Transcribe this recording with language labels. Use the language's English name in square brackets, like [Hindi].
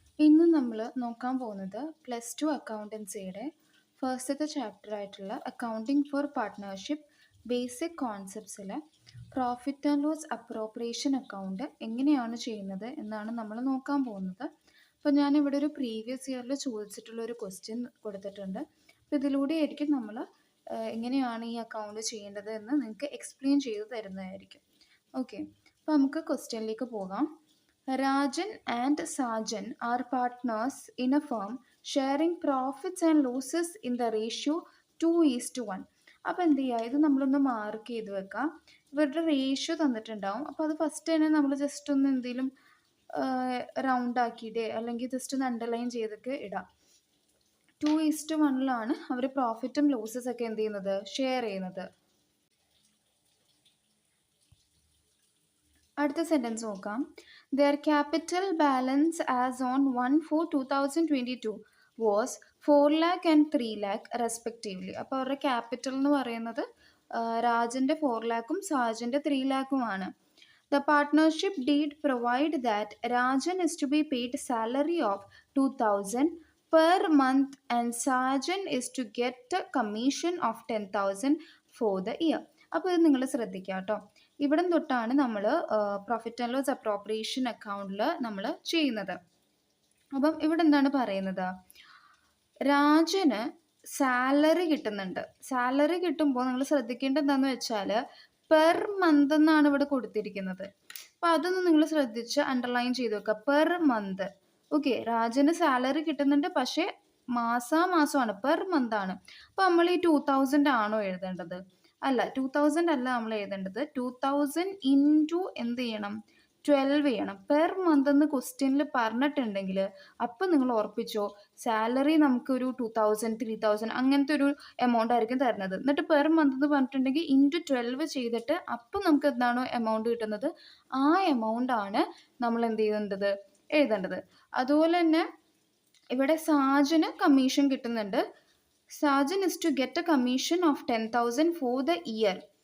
[Malayalam] ഇന്ന് നമ്മൾ നോക്കാൻ പോകുന്നത് +2 അക്കൗണ്ടൻസിയുടെ ഫസ്റ്റത്തെ ചാപ്റ്റർ ആയിട്ടുള്ള accounting for partnership basic കോൺസെപ്റ്റ്സിലെ profit and loss appropriation account എങ്ങനെയാണ് ചെയ്യുന്നത് എന്നാണ് നമ്മൾ നോക്കാൻ പോകുന്നത്. അപ്പോൾ ഞാനിവിടെ ഒരു പ്രീവിയസ് ഇയറിൽ ചോദിച്ചിട്ടുള്ള ഒരു ക്വസ്റ്റ്യൻ കൊടുത്തിട്ടുണ്ട്. അപ്പോൾ ഇതിലൂടെ ആയിരിക്കും നമ്മൾ എങ്ങനെയാണ് ഈ അക്കൗണ്ട് ചെയ്യേണ്ടത് എന്ന് നിങ്ങൾക്ക് എക്സ്പ്ലെയിൻ ചെയ്ത് തരുന്നതായിരിക്കും. ഓക്കെ, അപ്പോൾ നമുക്ക് ക്വസ്റ്റ്യനിലേക്ക് പോകാം. [English] Rajan and Sajan are partners in a firm sharing profits and losses in the ratio 2:1. [Malayalam] അപ്പോൾ എന്ത് ചെയ്യുക, ഇത് നമ്മളൊന്ന് മാർക്ക് ചെയ്ത് വെക്കാം. ഇവരുടെ റേഷ്യോ തന്നിട്ടുണ്ടാവും. അപ്പോൾ അത് ഫസ്റ്റ് തന്നെ നമ്മൾ ജസ്റ്റ് ഒന്ന് എന്തെങ്കിലും റൗണ്ട് ആക്കിയിട്ടേ അല്ലെങ്കിൽ ജസ്റ്റ് ഒന്ന് അണ്ടർലൈൻ ചെയ്തൊക്കെ ഇടാം. 2:1 അവർ പ്രോഫിറ്റും ലോസസ് ഒക്കെ എന്ത് ചെയ്യുന്നത്, ഷെയർ ചെയ്യുന്നത്. അടുത്ത സെൻറ്റൻസ് നോക്കാം. [English] Their capital balance as on 1/4/2022 was 4 lakh and 3 lakh respectively. [Malayalam] അപ്പോൾ അവരുടെ ക്യാപിറ്റൽ എന്ന് പറയുന്നത് രാജൻ്റെ 4 lakhും സാജൻ്റെ 3 lakhുമാണ്. [English] The partnership deed provide that Rajan is to be paid salary of 2,000 per month and Sajan is to get a commission of 10,000 for the year. [Malayalam] അപ്പോൾ ഇത് നിങ്ങൾ ശ്രദ്ധിക്കുക കേട്ടോ. ഇവിടെ തൊട്ടാണ് നമ്മൾ പ്രോഫിറ്റ് ആൻഡ് ലോസ് അപ്രോപ്രിയേഷൻ അക്കൗണ്ടിൽ നമ്മൾ ചെയ്യുന്നത്. അപ്പം ഇവിടെ എന്താണ് പറയുന്നത്, രാജന് സാലറി കിട്ടുന്നുണ്ട്. സാലറി കിട്ടുമ്പോൾ നിങ്ങൾ ശ്രദ്ധിക്കേണ്ടത് എന്താണെന്ന് വെച്ചാൽ പെർ മന്ത് എന്നാണ് ഇവിടെ കൊടുത്തിരിക്കുന്നത്. അപ്പം അതൊന്ന് നിങ്ങൾ ശ്രദ്ധിച്ച് അണ്ടർലൈൻ ചെയ്ത് വെക്കുക. Per month. ഓക്കെ, രാജന് സാലറി കിട്ടുന്നുണ്ട്, പക്ഷേ മാസാമാസമാണ്, പെർ മന്ത് ആണ്. അപ്പം നമ്മൾ ഈ 2,000 ആണോ എഴുതേണ്ടത്? അല്ല, 2,000 അല്ല നമ്മൾ എഴുതേണ്ടത്. 2,000 ഇൻറ്റു എന്ത് ചെയ്യണം, 12 ചെയ്യണം. പെർ മന്ത് എന്ന് ക്വസ്റ്റ്യനിൽ പറഞ്ഞിട്ടുണ്ടെങ്കിൽ അപ്പം നിങ്ങൾ ഓർപ്പിച്ചോ, സാലറി നമുക്കൊരു 2,000 3,000 അങ്ങനത്തെ ഒരു എമൗണ്ട് ആയിരിക്കും തരുന്നത്. എന്നിട്ട് പെർ മന്ത് എന്ന് പറഞ്ഞിട്ടുണ്ടെങ്കിൽ ഇൻറ്റു 12 ചെയ്തിട്ട് അപ്പം നമുക്ക് എന്താണോ എമൗണ്ട് കിട്ടുന്നത് ആ എമൗണ്ട് ആണ് നമ്മൾ എന്ത് ചെയ്യേണ്ടത്, എഴുതേണ്ടത്. അതുപോലെ തന്നെ ഇവിടെ സാജന് കമ്മീഷൻ കിട്ടുന്നുണ്ട്. [English] Sajan is to get a commission of 10,000 for the year.